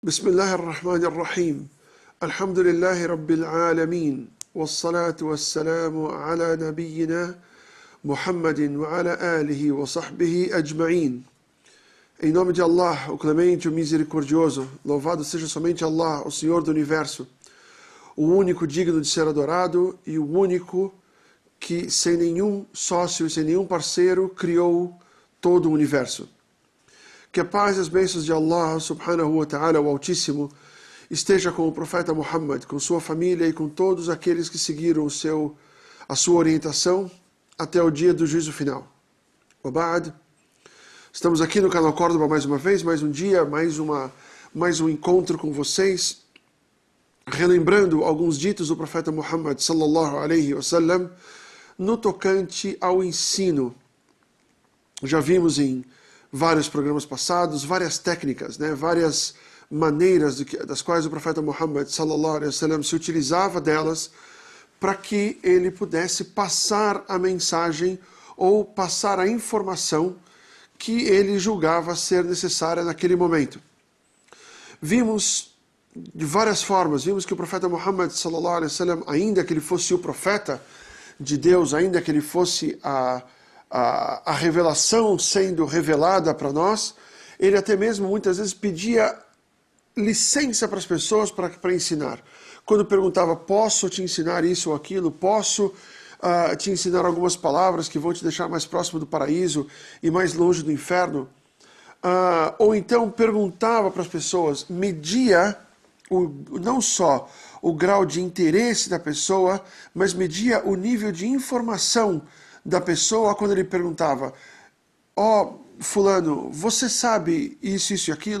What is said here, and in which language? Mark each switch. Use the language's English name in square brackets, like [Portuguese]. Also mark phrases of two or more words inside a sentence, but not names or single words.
[Arabic] بسم الله الرحمن الرحيم الحمد لله رب العالمين والصلاة والسلام على نبينا محمد وعلى آله وصحبه أجمعين. [Portuguese] Em nome de Allah, o Clemente, o Misericordioso, louvado seja somente Allah, o Senhor do Universo, o único digno de ser adorado e o único que, sem nenhum sócio e sem nenhum parceiro, criou todo o Universo. Que a paz e as bênçãos de Allah, [Arabic] سبحانه وتعالى, [Portuguese] o Altíssimo, esteja com o profeta Muhammad, com sua família e com todos aqueles que seguiram a sua orientação até o dia do juízo final. Waba'ad, estamos aqui no canal Córdoba mais uma vez, mais um dia, mais um encontro com vocês, relembrando alguns ditos do profeta Muhammad, [Arabic] صلى الله عليه وسلم, [Portuguese] no tocante ao ensino. Já vimos em vários programas passados, várias técnicas, várias maneiras das quais o profeta Muhammad [Arabic] صلى الله عليه وسلم [Portuguese] se utilizava delas para que ele pudesse passar a mensagem ou passar a informação que ele julgava ser necessária naquele momento. Vimos de várias formas, vimos que o profeta Muhammad [Arabic] صلى الله عليه وسلم, [Portuguese] ainda que ele fosse o profeta de Deus, ainda que ele fosse a revelação sendo revelada para nós, ele até mesmo muitas vezes pedia licença para as pessoas para ensinar. Quando perguntava, posso te ensinar isso ou aquilo, posso te ensinar algumas palavras que vão te deixar mais próximo do paraíso e mais longe do inferno, ou então perguntava para as pessoas, media não só o grau de interesse da pessoa, mas media o nível de informação da pessoa quando ele perguntava, fulano, você sabe isso e aquilo?